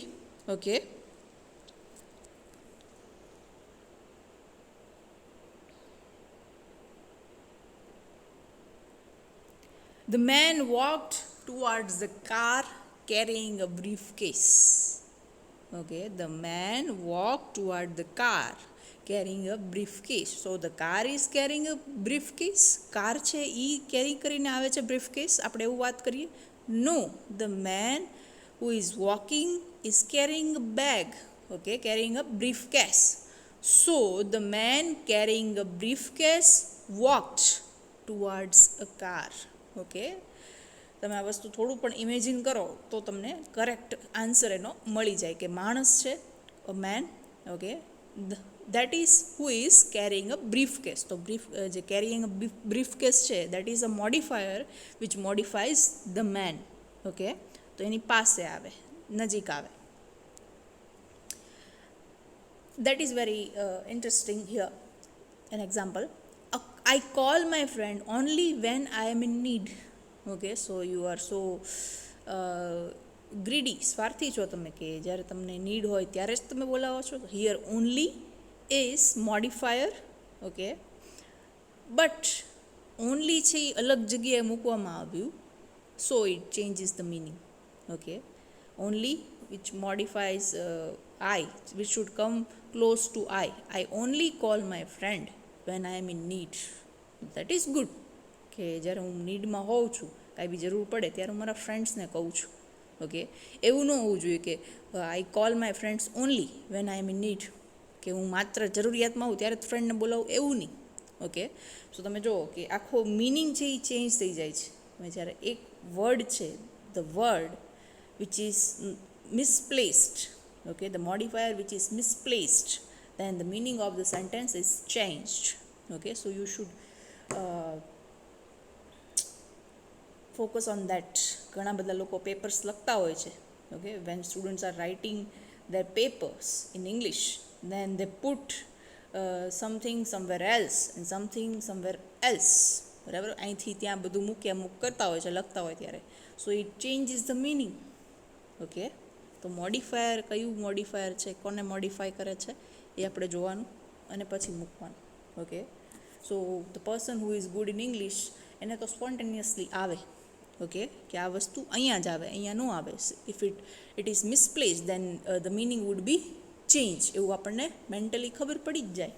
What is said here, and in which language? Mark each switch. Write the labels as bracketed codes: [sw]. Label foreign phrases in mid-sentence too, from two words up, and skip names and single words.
[en] Okay, the man walked towards the car carrying a briefcase. Okay, the man walked toward the car carrying a briefcase. So the car is carrying a briefcase. [gu] કાર છે એ કેરી કરીને આવે છે briefcase. આપણે એવું વાત કરીએ? [en] No, the man who is walking is carrying a bag. Okay, carrying a briefcase. So the man carrying a briefcase walked towards a car. [gu] ઓકે, તમે આ વસ્તુ થોડું પણ ઇમેજિન કરો તો તમને [en] correct answer [gu] એનો મળી જાય કે માણસ છે, [en] a man. okay, that is who is carrying a brief case. [gu] તો જે [en] carrying a brief case છે that is a modifier which modifies the man. [gu] ઓકે, તો એની પાસે આવે, નજીક આવે. [en] That is very interesting here. An example, I call my friend only when I am in need. Okay, so you are so greedy, [gu] સ્વાર્થી છો તમે કે જ્યારે તમને નીડ હોય ત્યારે જ તમે બોલાવો છો. [en] Here only is modifier. Okay, but only [gu] છે એ અલગ જગ્યાએ મૂકવામાં આવ્યું, [en] so it changes the meaning. Okay, only which modifies I, which should come close to I. I only call my friend when I am in need. That is good. [gu] કે જ્યારે હું નીડમાં હોઉં છું, કાંઈ બી જરૂર પડે ત્યારે હું મારા ફ્રેન્ડ્સને કહું છું. ઓકે, એવું ન હોવું જોઈએ કે [en] I call my friends only when I am in need, [gu] કે હું માત્ર જરૂરિયાતમાં હોઉં ત્યારે જ ફ્રેન્ડને બોલાવું, એવું નહીં. ઓકે, સો તમે જુઓ કે આખો મિનિંગ છે એ ચેન્જ થઈ જાય છે. હવે જ્યારે એક વર્ડ છે, [en] the word which is misplaced, okay, the modifier which is misplaced, then the meaning of the sentence is changed. Okay, so you should focus on that. [gu] ઘણા બધા લોકો પેપર્સ લખતા હોય છે. [en] Okay, when students are writing their papers in English, then they put something somewhere else and something somewhere else. [gu] બરાબર, અહીંથી ત્યાં બધું મૂક્યા મૂક કરતા હોય છે લખતા હોય ત્યારે. [en] So it changes the meaning. [gu] ઓકે, તો મોડિફાયર કયું મોડિફાયર છે, કોને મોડિફાય કરે છે એ આપણે જોવાનું અને પછી મૂકવાનું. ઓકે, [en] so the person who is good in English [gu] એને તો સ્પોન્ટેનિયસલી આવે, ઓકે, કે આ વસ્તુ અહીંયા જ આવે, અહીંયા ન આવે. [en] if it is misplace then the meaning would be change, [gu] એવું આપણને મેન્ટલી ખબર પડી જ જાય.